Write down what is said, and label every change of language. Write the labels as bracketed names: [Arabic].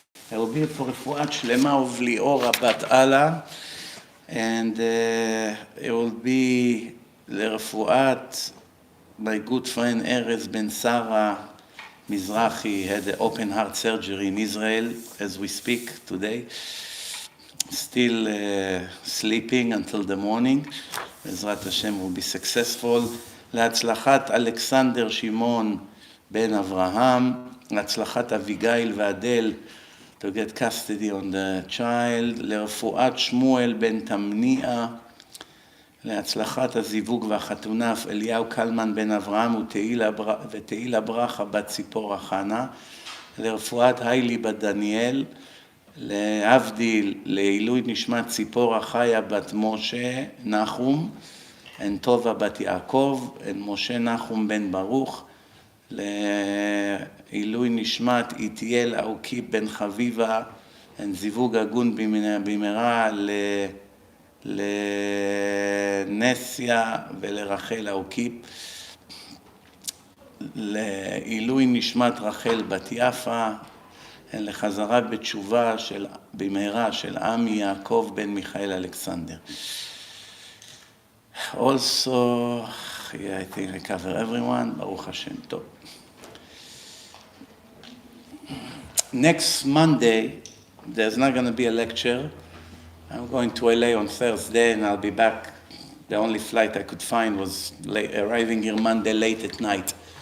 [English] I will be for [Hebrew] רפואת שלמה [English] ובליאורה בת אללה, and it will be לרפואת my good friend ארז בן שרה Mizrachi. Had an open heart surgery in Israel as we speak today. Still sleeping until the morning. בעזרת השם will be successful. [Hebrew] להצלחת אלכסנדר שמעון בן אברהם, להצלחת אביגיל ואדל, [English] to get custody on the child, [Hebrew] לרפואת שמואל בן תמניע, להצלחת הזיווג והחתונה אליהו קלמן בן אברהם ותהילה ברכה בת ציפורה חנה, לרפואת היילי בת דניאל, להבדיל לעילוי נשמת ציפורה חיה בת משה נחום, and טובה בת יעקב, and משה נחום בן ברוך, לעילוי נשמת איתיאל אוקיפ בן חביבה, and זיווג הגון במהרה לנסיה ולרחל אוקיפ, לעילוי נשמת רחל בת יפה, לחזרה בתשובה במהרה של עמי יעקב בן מיכאל אלכסנדר. [English] Also, yeah, I think I cover everyone. Baruch Hashem. Tov. Next Monday, there's not going to be a lecture. I'm going to LA on Thursday, and I'll be back. The only flight I could find was arriving here Monday late at night.